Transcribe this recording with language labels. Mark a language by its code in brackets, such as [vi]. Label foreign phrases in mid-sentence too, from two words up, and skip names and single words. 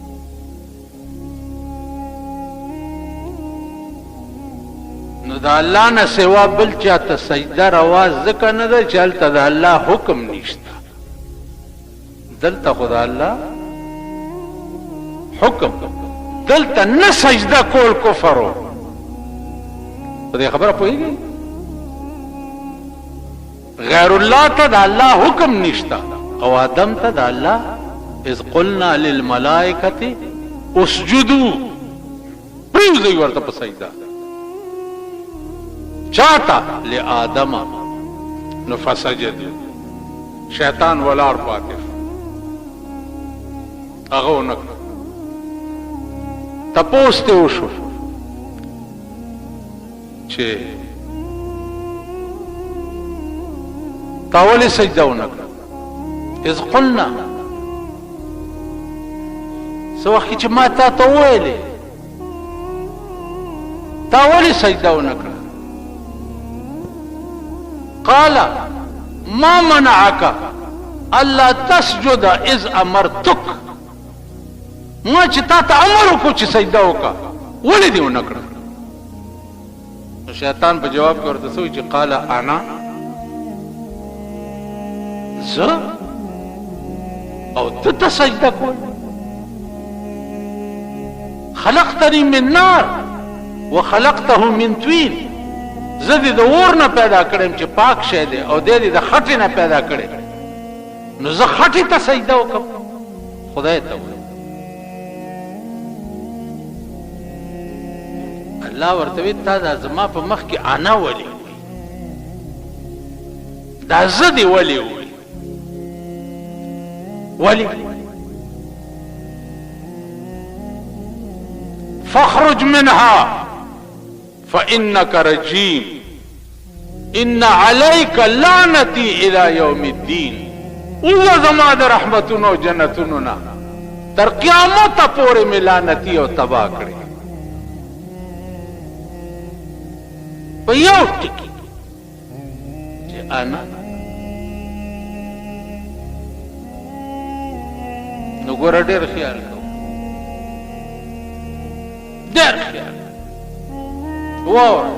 [ps] نو د الله نه سوا بل چاته سجده روا ځکه نه ده چې هلته د الله حکم نشته، دلته خو د الله حکم، دلته نه سجده کول کفر و. په دې خبره پوهېږئ؟ غیر الله ته د الله حکم نشته، او آدم ته د الله [ar] اذ قلنا للملائکة اسجدوا، [ps] پرېږدئ ورته په سجده. چاته؟ لآدم. نو فسجدوا، شیطان ولاړ پاتې شو، هغه ونه کړه. تپوس ته وشو چې تا ولې سجده ونه کړه؟ [ar] اذ قلنا، [ps] څه وخت چې ما تا ته وویلې تا ولې سجده ونه کړه؟ [ar] قال ما منعك الا تسجد اذ امرتك، [ps] ما چې تا ته امر وکړو چې سجده وکړه، ولې دې ونه کړه؟ شیطان په جواب کې ورته څه چې [ar] قال انا، [ps] زه او ته ته سجده کول، [ar] خلقتني من نار وخلقته من طين، [ps] زه دې د اور نه پیدا کړم چې پاک شی دی، او دې د خټې نه پیدا کړی، نو زه خټې ته سجده وکړم؟ خدای ته وایي. الله ورته وی تا دا زما په مخ کې انا ولې وایي، دا زه دې ولې وایي، ولې؟ [ar] فاخرج منها فإنك رجيم ان عليك لعنتي الى يوم الدين. [ps] اوه زما د رحمتونو جنتونو نا تر قیامت پورې مې لعنتي او تبا کړې. په یو ټکي چې انا نو ګوره ډېر خیال کوو، ډېر خیال واوره.